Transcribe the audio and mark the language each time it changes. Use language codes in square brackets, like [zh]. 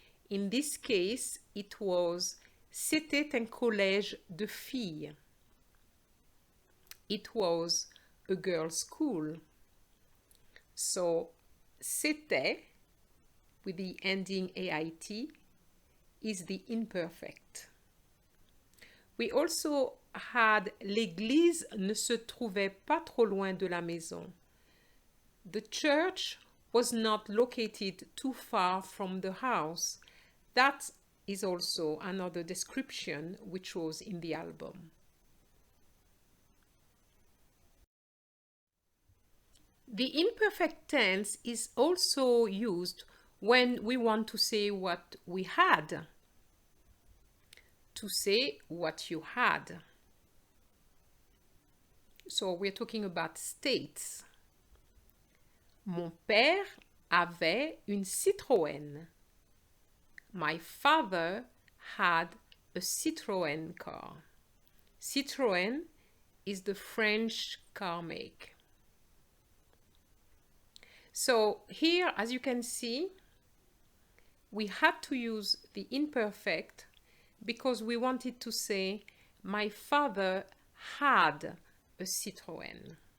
[en] In this case, it was [fr] c'était un collège de filles. [en] It was a girls' school. So c'était, with the ending AIT, is the imperfect. We also had [fr] l'église ne se trouvait pas trop loin de la maison. [en] The church was not located too far from the house. That is also another description which was in the album. The imperfect tense is also used when we want to say what we had. To say what you had. So we're talking about states. [fr] Mon père avait une Citroën. [en] My father had a Citroën car. Citroën is the French car make. So here, as you can see, we had to use the imperfect because we wanted to say my father had a Citroën.